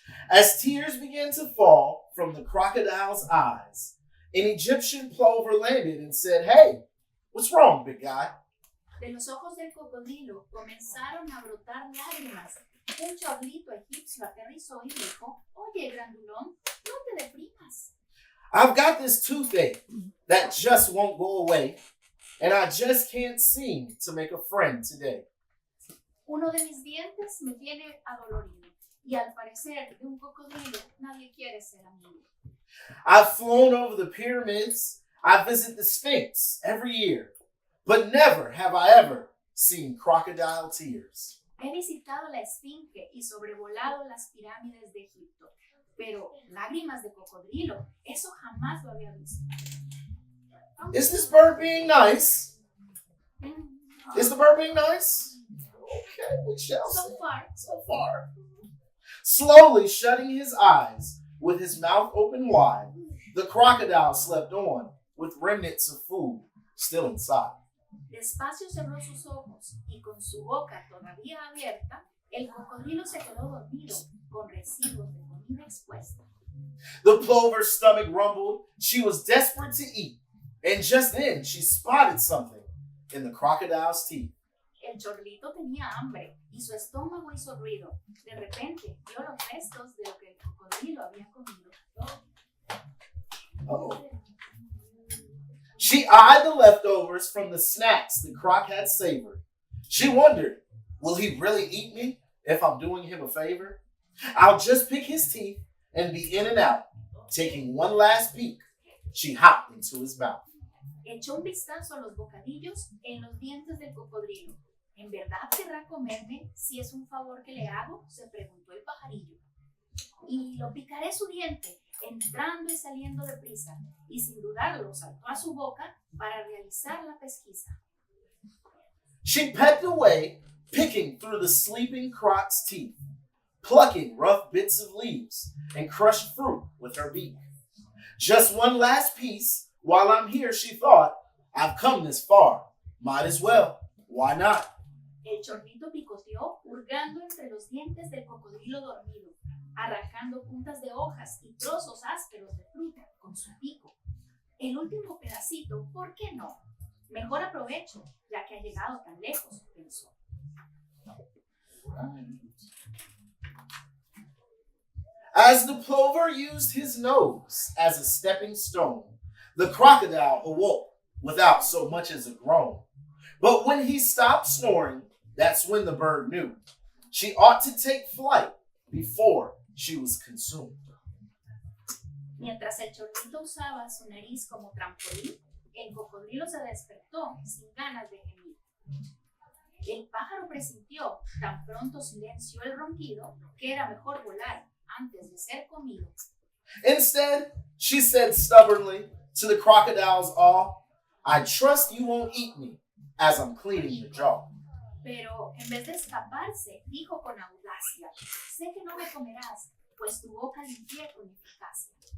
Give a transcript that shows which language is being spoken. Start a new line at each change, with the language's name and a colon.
English: As tears began to fall from the crocodile's eyes, an Egyptian plover landed and said, "Hey, what's wrong, big guy?"
Spanish: De los ojos del cocodrilo comenzaron a brotar lágrimas. Un chorlito egipcio aterrizó y dijo, oye, grandulón, no te deprimas.
English: I've got this toothache that just won't go away, and I just can't seem to make a friend today.
Spanish: Uno de mis dientes me tiene adolorido, y al parecer de un cocodrilo nadie quiere ser amigo.
English: I've flown over the pyramids, I visit the Sphinx every year, but never have I ever seen crocodile tears.
Spanish: He visitado la Esfinge y sobrevolado las pirámides de Egipto, pero lágrimas de cocodrilo, eso jamás lo había visto.
English: Is this bird being nice? Is the bird being nice? Okay, we shall see. So far. So far. Slowly shutting his eyes with his mouth open wide, the crocodile slept on with remnants of food still inside.
Spanish: Despacio cerró sus ojos y con su boca todavía abierta, el cocodrilo se quedó dormido con residuos de comida expuesta.
English: The plover's stomach rumbled. She was desperate to eat. And just then, she spotted something in the crocodile's teeth.
Spanish: El chorlito tenía hambre y su estómago hizo ruido. De repente, vio los restos de lo que el cocodrilo había comido. Oh.
English: She eyed the leftovers from the snacks the croc had savored. She wondered, will he really eat me if I'm doing him a favor? I'll just pick his teeth and be in and out. Taking one last peek, she hopped into his mouth.
Spanish: Echó un vistazo a los bocadillos en los dientes del cocodrilo. ¿En verdad querrá comerme si es un favor que le hago? Se preguntó el pajarillo. Y lo picaré su diente, entrando y saliendo deprisa, y sin dudarlo saltó a su boca para realizar la pesquisa.
English: She pecked away, picking through the sleeping croc's teeth, plucking rough bits of leaves and crushed fruit with her beak. Just one last piece. While I'm here, she thought, I've come this far. Might as well. Why not?
Spanish: El chorlito picoteó, hurgando entre los dientes del cocodrilo dormido, arrancando puntas de hojas y trozos ásperos de fruta con su pico. El último pedacito, ¿por qué no? Mejor aprovecho, ya que ha llegado tan lejos, pensó.
English: As the plover used his nose as a stepping stone, the crocodile awoke without so much as a groan. But when he stopped snoring, that's when the bird knew she ought to take flight before she was consumed.
Spanish: Mientras el chorlito usaba su nariz como trampolín, el cocodrilo se despertó sin ganas de gemir. El pájaro presintió, tan pronto silenció el ronquido, que era mejor volar antes de ser comido.
English: Instead, she said stubbornly to the crocodile's awe, I trust you won't eat me as I'm cleaning your jaw.
Spanish: Pero en vez de escaparse, dijo con audacia, sé que no me comerás, pues tu boca limpié con eficacia.